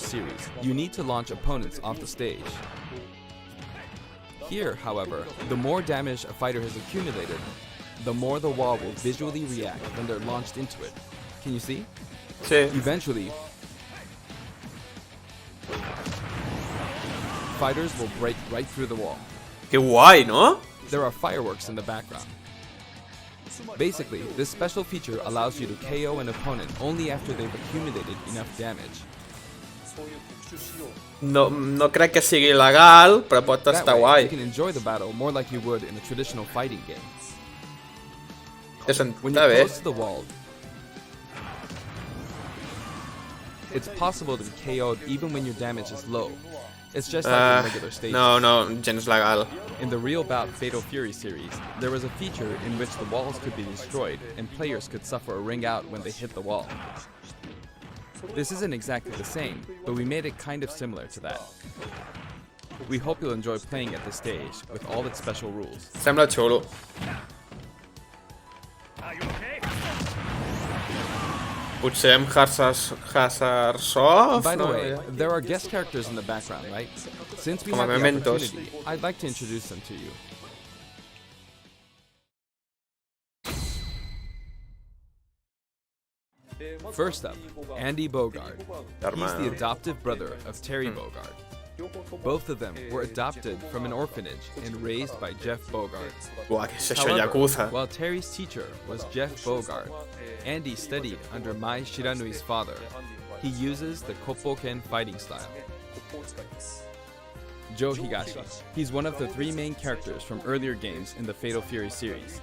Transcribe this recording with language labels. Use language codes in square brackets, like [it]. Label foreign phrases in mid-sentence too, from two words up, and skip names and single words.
[en] Series, you need to launch opponents off the stage. Here, however, the more damage a fighter has accumulated, the more the wall will visually react when they're launched into it. Can you see? [ca] Sí. [en] Eventually, fighters will break right through the wall. [es] Qué guay, ¿no? [en] There are fireworks in the background. Basically, this special feature allows you to KO an opponent only after they've accumulated enough damage. [ca] No crec que sigui legal, però pot [en] That [ca] estar [en] way, [ca] guai. [en] you can enjoy the battle more like you would in a traditional fighting game. When [ca] Està [en] you're [ca] bé. [en] close to the wall, it's possible to be KO'd even when your damage is low. It's just like in regular stages. [ca] No, gens legal. [en] In the Real Bout Fatal Fury series, there was a feature in which the walls could be destroyed and players could suffer a ring out when they hit the wall. This isn't exactly the same, but we made it kind of similar to that. We hope you'll enjoy playing at this stage with all its special rules. [ca] Sembla xulo. Potser amb Hazard Soft? [en] By the [ca] No, [en] way, [ca] ja. [en] there are guest characters in the background, right? Since we [es] Como [en] have the mementos. opportunity, I'd like to introduce them to you. First up, Andy Bogard. He's the adoptive brother of Terry Bogard. Both of them were adopted from an orphanage and raised by Jeff Bogard. [ca] Buah, què és això, [en] However, [ca] Yakuza? [en] while Terry's teacher was Jeff Bogard, Andy studied under Mai Shiranui's father. He uses the Koppoken fighting style. Joe Higashi. He's one of the three main characters from earlier games in the Fatal Fury series.